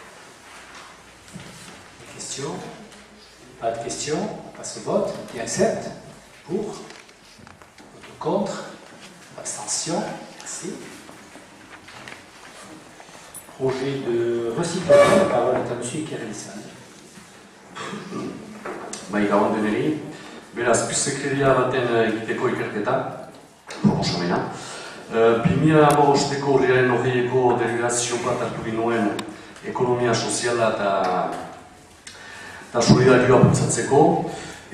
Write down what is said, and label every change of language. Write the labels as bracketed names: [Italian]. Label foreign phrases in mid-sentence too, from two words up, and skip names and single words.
[French] Questions? Pas de questions? On passe au vote. Qui accepte? Pour? Vote contre? Abstention? Merci. Projet de recyclage. La parole est à M. Kerlissan. [Basque] Gabon deneri, beraz, Sekreria baten egiteko ikerketa, proposamena. 2015ko urriaren 20ko delegazio bat hartu ginuen ekonomia soziala eta solidarioa bultzatzeko.